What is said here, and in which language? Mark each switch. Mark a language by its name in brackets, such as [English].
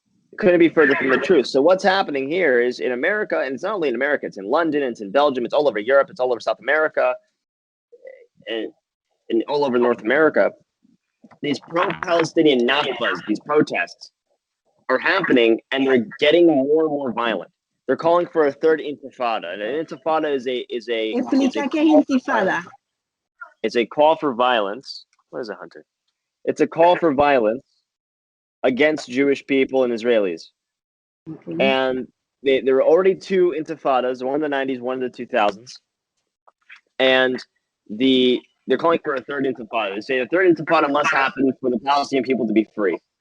[English] It couldn't be further from the truth. So what's happening here is in America, and it's not only in America, it's in London, it's in Belgium, it's all over Europe, it's all over South America, and all over North America. These pro-Palestinian Nakbas, these protests, are happening, and they're getting more and more violent. They're calling for a third intifada. And an intifada is a [Spanish] Explica qué es intifada. [English] It's a call for violence. What is it, Hunter? It's a call for violence against Jewish people and Israelis. Okay. And there were already two intifadas, one in the 90s, one in the 2000s. And they're calling for a third intifada. They say the third intifada must happen for the Palestinian people to be free.